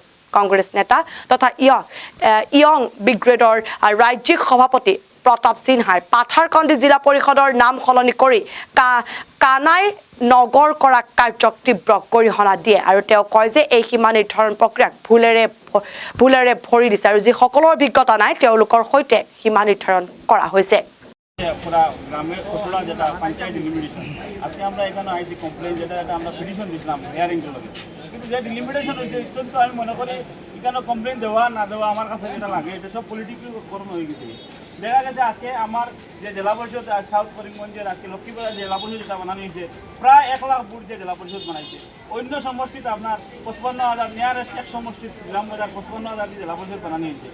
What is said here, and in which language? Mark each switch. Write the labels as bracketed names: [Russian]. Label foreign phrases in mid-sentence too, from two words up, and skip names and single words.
[Assamese] কংগ্ৰেছ নেতা তথা ইয়ং ব্ৰিগেডৰ ৰাজ্যিক সভাপতি প্ৰতাপ সিনহাই পাথাৰকান্দি জিলা পৰিষদৰ নাম সলনি কৰি কানাই নগৰ কৰা কাৰ্যক তীব্ৰ গৰিহণা দিয়ে আৰু তেওঁ কয় যে এই সীমা নিৰ্ধাৰণ প্ৰক্ৰিয়াক ভুলেৰে ভৰি দিছে আৰু যিসকলৰ অভিজ্ঞতা নাই তেওঁলোকৰ সৈতে সীমা নিৰ্ধাৰণ কৰা হৈছে। [Bangla] পুরা গ্রামের খসড়া যেটা পঞ্চায়েত ডিলিমিটেশন, আজকে আমরা এখানে আইসি কমপ্লেন যেটা আমরা পিটিশন দিয়েছিলাম হিয়ারিং চলবে, কিন্তু যে ডিলিমিটেশন হয়েছে অত্যন্ত আমি মনে করি এখানে কমপ্লেন দেওয়া না দেওয়া আমার কাছে যেটা লাগে এটা সব পলিটিক্যাল হয়ে গেছে। দেখা গেছে আজকে আমার যে জেলা পরিষদ সাউথ করিমগঞ্জের আজকে লক্ষ্মীপুরের জেলা পরিষদ যেটা বানানো হয়েছে প্রায় 1 লাখ ফুট যে জেলা পরিষদ বানাইছে, অন্য সমষ্টিতে আপনার 55,000 নিয়ারেস্ট এক সমষ্টিত গ্রামবাজার 55,000 জেলা পরিষদ বানানো হয়েছে।